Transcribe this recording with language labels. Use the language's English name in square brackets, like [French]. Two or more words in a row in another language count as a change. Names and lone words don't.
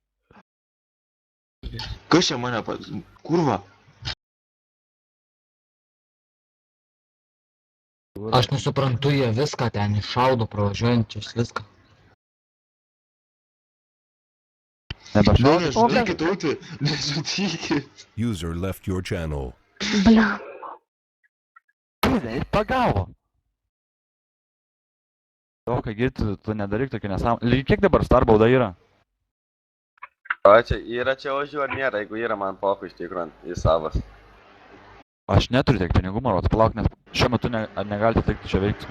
[Lithuanian] Kas čia mane pats? Kurva. Aš nesuprantu, jie viską ten iššaudo pravažiuojančius viską. Nebešaudys. Nežudykit, Uti. Nežudykit. [English] User left your channel. [Lithuanian] Bля. Jis pagavo. O, kai girti, tu nedaryk tokį nesąmonę. Lygiai kiek dabar star bauda yra? O čia yra čia ožių ar nėra, jeigu yra man pofu iš tikrųjų, jis savas. Aš neturiu tiek pinigų, Marot, palauk, nes šiuo metu negalite atlikti šio veiksmo.